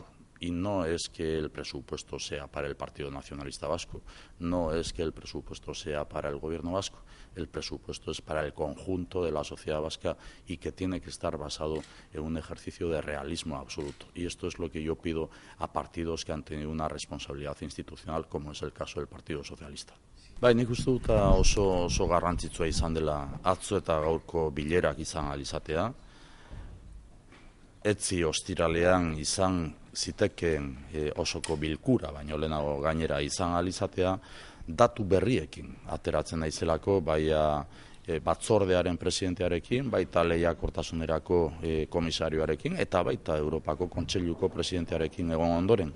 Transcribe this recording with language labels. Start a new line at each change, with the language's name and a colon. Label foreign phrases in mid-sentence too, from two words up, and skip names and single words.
Spanish: Y no es que el presupuesto sea para el Partido Nacionalista Vasco, no es que el presupuesto sea para el Gobierno vasco, el presupuesto es para el conjunto de la sociedad vasca y que tiene que estar basado en un ejercicio de realismo absoluto. Y esto es lo que yo pido a partidos que han tenido una responsabilidad institucional, como es el caso del Partido Socialista.
Basque: Bai, nik uste dut oso garrantzitsua izan dela atzo eta gaurko bilerak izan ahal izatea. Etzi ostiralean izan zitekeen osoko bilkura, baino lehenago gainera izan ahal izatea, datu berriekin ateratzen naizelako, baina batzordearen presidentearekin, baita lehiakortasunerako komisarioarekin, eta baita Europako Kontseiluko presidentearekin egon ondoren.